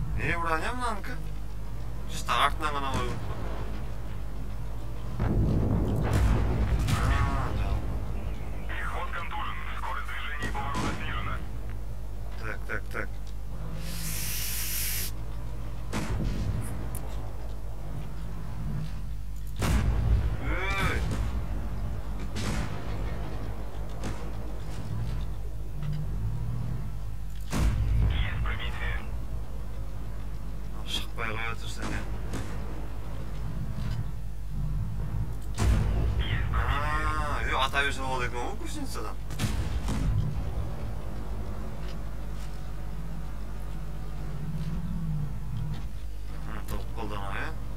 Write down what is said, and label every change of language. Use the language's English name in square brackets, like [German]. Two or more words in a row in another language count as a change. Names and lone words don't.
[Kazakh] Не броня мынанікі? Just артынан ғана қойып отыр. [Russian] Переход контужен. Скорость движения и поворота снижена. Так. Есть пробитие. [Kazakh] Шықпай қоя тұрсың не? [Russian] Есть пробитие. [Kazakh] Ата берсе болады екен ғой гусеницадан. Топ қолдана, е?